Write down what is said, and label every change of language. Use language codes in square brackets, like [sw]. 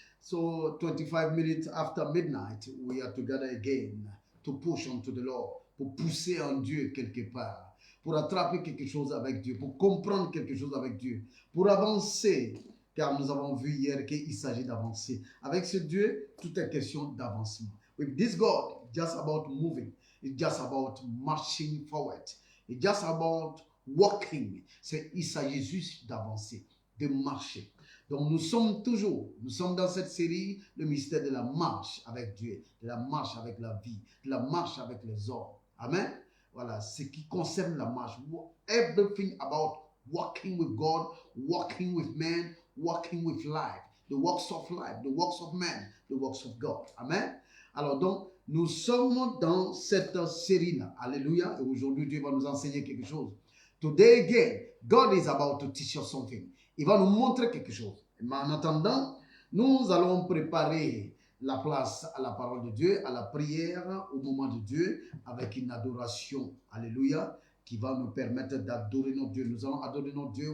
[en] So 25 minutes after midnight, we are together again to push onto the Lord, [fr] pour pousser en Dieu quelque part, pour attraper quelque chose avec Dieu, pour comprendre quelque chose avec Dieu, pour avancer, car nous avons vu hier qu'il s'agit d'avancer. Avec ce Dieu, tout est question d'avancement. [en] With this God, it's just about moving. It's just about marching forward. It's just about walking. [fr] Il s'agit juste d'avancer, de marcher. Donc nous sommes dans cette série, le mystère de la marche avec Dieu, de la marche avec la vie, de la marche avec les hommes. Amen. Voilà, ce qui concerne la marche. [en] Everything about walking with God, walking with men, walking with life. The works of life, the works of men, the works of God. Amen. [fr] Alors donc, nous sommes dans cette série-là. Alléluia. Et aujourd'hui, Dieu va nous enseigner quelque chose. [en] Today again, God is about to teach us something. [fr] Il va nous montrer quelque chose. Mais en attendant, nous allons préparer la place à la parole de Dieu, à la prière, au moment de Dieu, avec une adoration. Alléluia. Qui va nous permettre d'adorer notre Dieu. Nous allons adorer notre Dieu.